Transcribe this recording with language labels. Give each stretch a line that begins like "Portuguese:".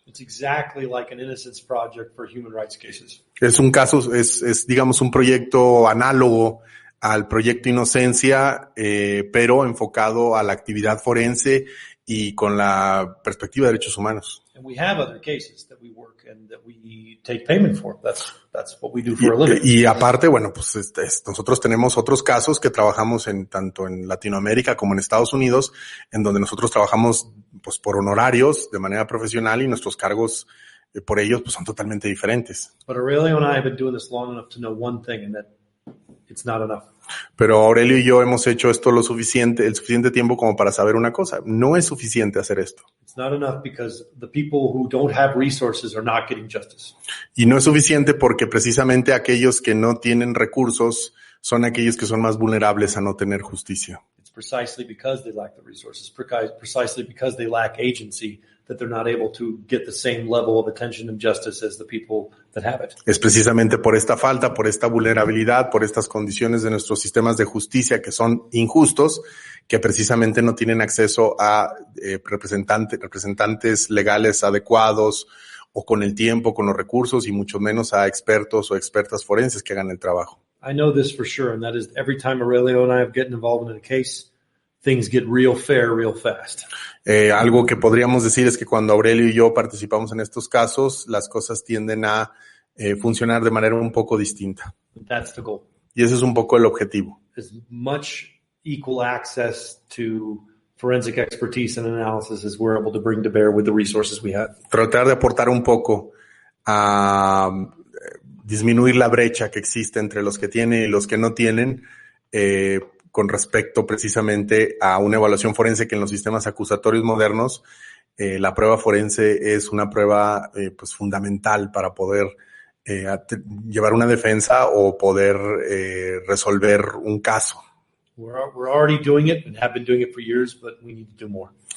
English: It's exactly like an innocence project for human rights cases.
Spanish: Es un caso, es digamos un proyecto análogo al proyecto Inocencia, pero enfocado a la actividad forense y con la perspectiva de derechos humanos.
English: And we have other cases that we work and that we take payment for. That's what we do for a living.
Spanish: Y aparte, bueno, pues nosotros tenemos otros casos que trabajamos tanto en Latinoamérica como en Estados Unidos, en donde nosotros trabajamos pues por honorarios de manera profesional y nuestros cargos por ellos pues son totalmente diferentes.
English: But Aurelio and I have been doing this long enough to know one thing, and that it's not enough.
Spanish: Pero Aurelio y yo hemos hecho esto el suficiente tiempo como para saber una cosa. No es suficiente hacer esto.
English: It's not enough because the people who don't have resources are not getting justice.
Spanish: Y no es suficiente porque precisamente aquellos que no tienen recursos son aquellos que son más vulnerables a no tener justicia.
English: It's precisely because they lack the resources, precisely because they lack agency, that they're not able to get the same level of attention and justice as the people that have it.
Spanish: Es precisamente por esta falta, por esta vulnerabilidad, por estas condiciones de nuestros sistemas de justicia que son injustos, que precisamente no tienen acceso a representantes legales adecuados o con el tiempo, con los recursos y mucho menos a expertos o expertas forenses que hagan el trabajo.
English: I know this for sure, and that is every time Aurelio and I have gotten involved in a case, things get real fair real fast.
Spanish: Algo que podríamos decir es que cuando Aurelio y yo participamos en estos casos, las cosas tienden a funcionar de manera un poco distinta.
English: That's the goal.
Spanish: Y ese es un poco el objetivo.
English: As much equal access to forensic expertise and analysis as we're able to bring to bear with the resources we have.
Spanish: Tratar de aportar un poco a disminuir la brecha que existe entre los que tienen y los que no tienen, con respecto precisamente a una evaluación forense que en los sistemas acusatorios modernos, la prueba forense es una prueba pues fundamental para poder llevar una defensa o poder resolver un caso.
English: We're already doing it and have been doing it for years, but we need to do more.